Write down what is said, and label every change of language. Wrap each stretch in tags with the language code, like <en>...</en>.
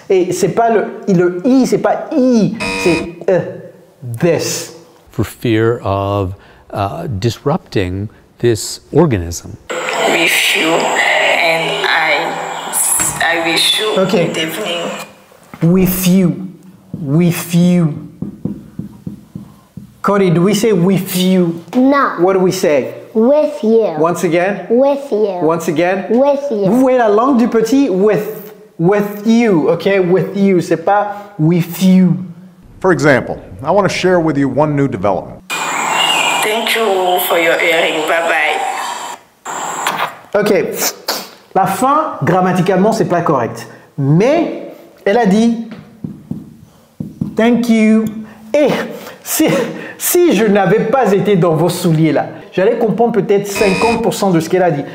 <fr>Et c'est pas le I, c'est pas I. C'est this.</fr> <en>For fear of disrupting this organism. With you, and I wish you good evening. With you. Cody, do we say with you? No. What do we say? With you. Once again? With you. Once again? With you.</en> <fr>Vous voyez la langue du petit?</fr> <en>With you, okay? With you,</en> <fr>c'est pas</fr> <en>with you. For example, I want to share with you one new development. Thank you for your hearing. Bye-bye. Ok.</en> <fr>La fin, grammaticalement, c'est pas correct. Mais, elle a dit</fr> <en>thank you.</en> <fr>Et si je n'avais pas été dans vos souliers là, j'allais comprendre peut-être 50% de ce qu'elle a dit.</fr>